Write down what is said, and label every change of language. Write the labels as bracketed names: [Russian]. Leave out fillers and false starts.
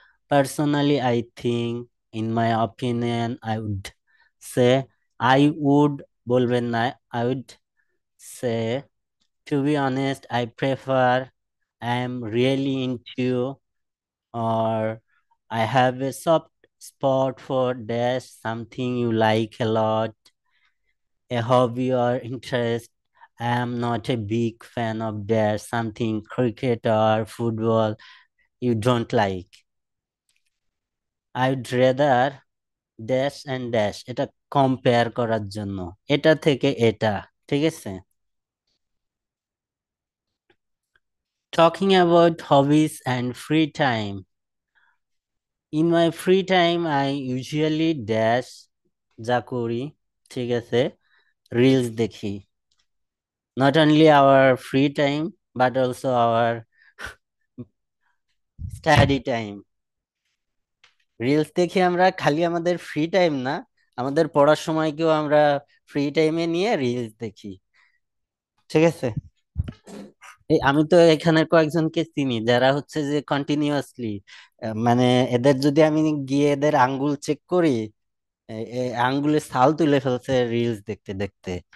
[English] personally I think, in my opinion, I would say, I would [Bangla] বলবেন না, [English] I would say, to be honest I prefer, I am really into, or I have a soft spot for dash, something you like a lot, a hobby or interest. I am not a big fan of dash, something cricket or football you don't like. I would rather dash and dash, [Bangla] এটা compare করার জন্য, এটা থেকে এটা। ঠিক আছে, [English] talking about hobbies and free time. In my free time I usually dash, [Bangla] যা করি, ঠিক আছে, রিলস দেখি। [English] Not only our free time but also our study time. [Bangla] Reels দেখি আমরা খালি আমাদের ফ্রি টাইম না, আমাদের পড়ার সময়কেও আমরা ফ্রি টাইমে নিয়ে রিলস দেখি। ঠিক আছে, এই আমি তো এখানে কয়েকজনকে চিনি যারা হচ্ছে যে কন্টিনিউয়াসলি, মানে এদের যদি আমি গিয়ে এদের আঙ্গুল চেক করি, আঙ্গুলের ছাল তুলে ফেলছে রিলস দেখতে দেখতে।